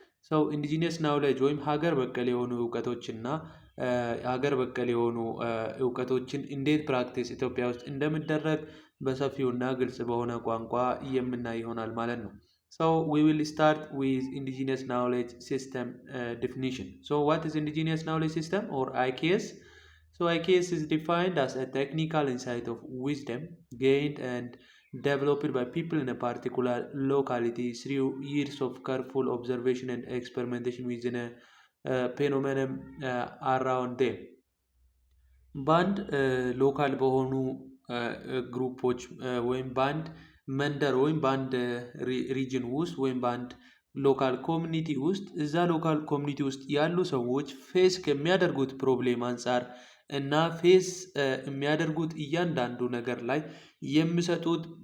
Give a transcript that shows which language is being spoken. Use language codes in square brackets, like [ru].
[en] So indigenous knowledge [am] ወይም ሀገር በቀል የሆኑ እውቀቶችና ሀገር በቀል የሆኑ እውቀቶችን እንዴት ፕራክቲስ ኢትዮጵያ ውስጥ እንደሚደረግ በሰፊውና ግልጽ በሆነ ቋንቋ የምናይ ይሆናል ማለት ነው። [en] So we will start with indigenous knowledge system definition. So what is indigenous knowledge system or IKS? So IKS is defined as a technical insight of wisdom gained and developed by people in a particular locality through years of careful observation and experimentation within a phenomenon around them. [am] በአንድ ሎካል በሆኑ ግሩፖች ወይም በአንድ መንደር ወይም በአንድ ሪጅን ውስጥ ወይም በአንድ ሎካል ኮሚኒቲ ውስጥ እዛ ሎካል ኮሚኒቲ ውስጥ ያሉ ሰዎች ፌስ ከሚያደርጉት ፕሮብሌም አንጻር እና ፌስ የሚያደርጉት እያንዳንዱ ነገር ላይ የሚሰጡት